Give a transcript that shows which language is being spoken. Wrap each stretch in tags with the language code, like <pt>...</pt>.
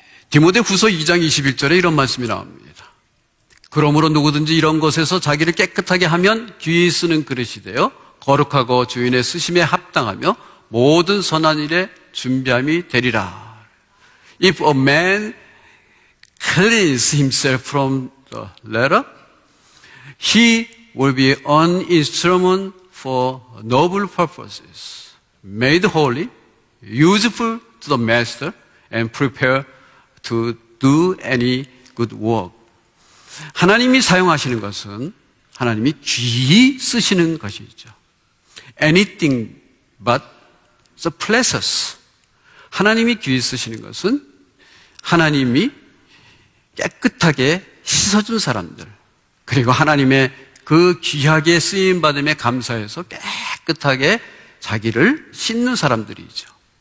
<ko>디모데 후서 2장 21절에 이런 말씀이 나옵니다. 그러므로 누구든지 이런 것에서 자기를 깨끗하게 하면 귀히 쓰는 그릇이 되어 거룩하고 주인의 쓰심에 합당하며 모든 선한 일에 준비함이 되리라.</ko> <en>If a man cleans himself from the latter, he will be an instrument for noble purposes, made holy, useful to the master, and prepared to do any good work.</en> <ko>하나님이 사용하시는 것은 하나님이 귀히 쓰시는 것이죠.</ko> <en>Anything but the pleasures.</en> <ko>하나님이 귀히 쓰시는 것은 하나님이 깨끗하게 씻어준 사람들, 그리고 하나님의 그 귀하게 쓰임받음에 감사해서 깨끗하게 자기를 씻는 사람들이죠.</ko>